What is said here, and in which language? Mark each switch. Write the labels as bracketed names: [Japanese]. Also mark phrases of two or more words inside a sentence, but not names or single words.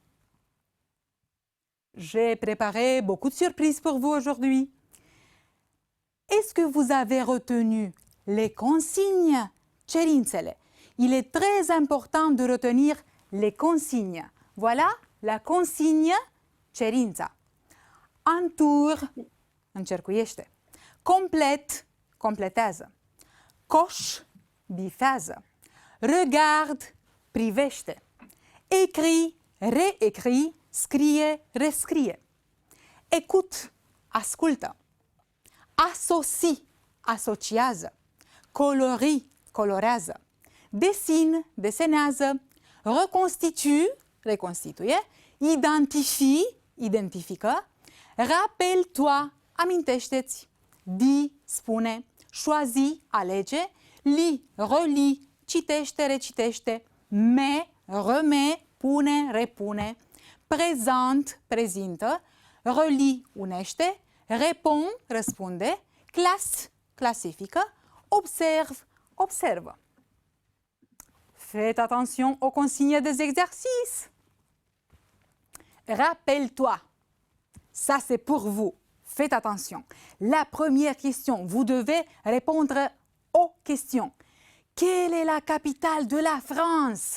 [French] J'ai préparé beaucoup de surprises pour vous aujourd'hui. Est-ce que vous avez retenu les consignes? [Romanian] Cerințele. [French] Il est très important de retenir les consignes. Voilà la consigne cerința. Entour, încercuiește. [Romanian] Complet, completează. Coș, bifează. [French] Regarde, privește. Écrit, réécrit, [Romanian] scrie, rescrie. [French] Écoute, ascultă. Associe, asociază. Colorie, colorează. Dessine, desenează. Reconstitue, reconstituie. Identifie, identifică. Rappelle-toi, [Romanian] amintește-ți. [French] Dis, spune. Choisis, alege. Lis, relis, [Romanian] citește, recitește. [French] Met, remet, [Romanian] pune, repune. Prezent, prezintă. Relis, unește. [French] Répond, răspunde. Classe, clasifică. Observe, observă. Faites attention aux consignes des exercices. Rappelle-toi. Ça, c'est pour vous. Faites attention. La première question, vous devez répondre aux questions. Quelle est la capitale de la France?